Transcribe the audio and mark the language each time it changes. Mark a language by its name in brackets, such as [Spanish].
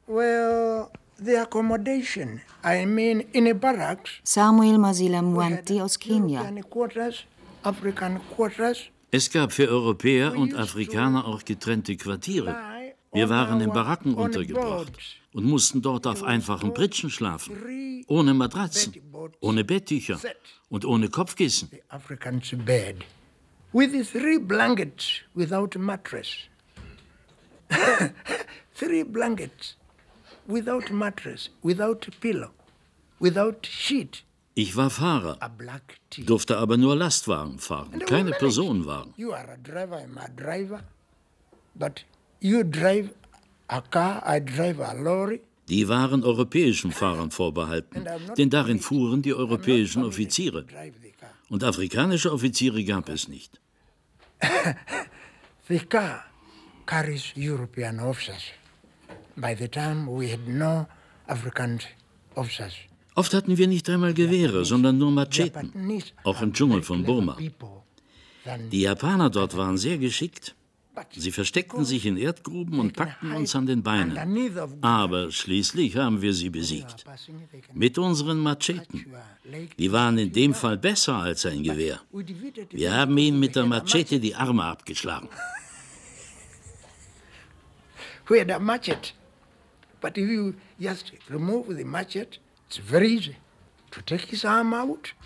[English] Well, the accommodation, I mean, in a barracks. [German] Samuel Masila Mwanti aus Kenia. Es gab für Europäer und Afrikaner auch getrennte Quartiere. Wir waren in Baracken untergebracht und mussten dort auf einfachen Pritschen schlafen, ohne Matratzen, ohne Betttücher und ohne Kopfkissen. [English] With 3 blankets without mattress. Three blankets, without mattress, without pillow, without sheet. [German] Ich war Fahrer, durfte aber nur Lastwagen fahren, keine Personenwagen. [English] You are a driver, I'm a driver, but you drive a car, I drive a lorry. [German] Die waren europäischen Fahrern vorbehalten, denn darin fuhren die europäischen Offiziere. Und afrikanische Offiziere gab es nicht. [English] The car carries European officers. By the time we had no African officers. [German] Oft hatten wir nicht einmal Gewehre, sondern nur Macheten, auch im Dschungel von Burma. Die Japaner dort waren sehr geschickt. Sie versteckten sich in Erdgruben und packten uns an den Beinen. Aber schließlich haben wir sie besiegt. Mit unseren Macheten. Die waren in dem Fall besser als ein Gewehr. Wir haben ihnen mit der Machete die Arme abgeschlagen. [English] We had a machete. But if you just remove the machete, it's very easy to take his arm out.